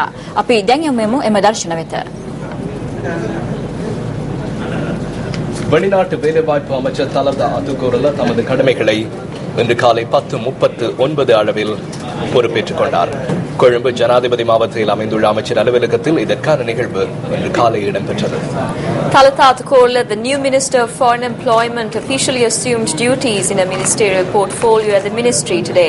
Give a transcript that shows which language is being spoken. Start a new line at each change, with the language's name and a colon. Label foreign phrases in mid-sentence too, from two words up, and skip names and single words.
Sinhala: අපි දැන් යමු එම දර්ශන වෙත.
Tamil: வெளிநாட்டு வேலைவாய்ப்பு அமைச்சர் தலதா அத்துக்கூறல தமது கடமைகளை இன்று காலை 10:39 அளவில் பொறுப்பேற்றுக் கொண்டார். கொழும்பு ஜனாதிபதி மாவட்டத்தில் அமைந்துள்ள அமைச்சர் அலுவலகத்தில் இதற்கான நிகழ்வு இன்று காலை இடம்பெற்றது.
English: Thalathathukorala, the new Minister of Foreign Employment, officially assumed duties in a ministerial portfolio at the ministry today.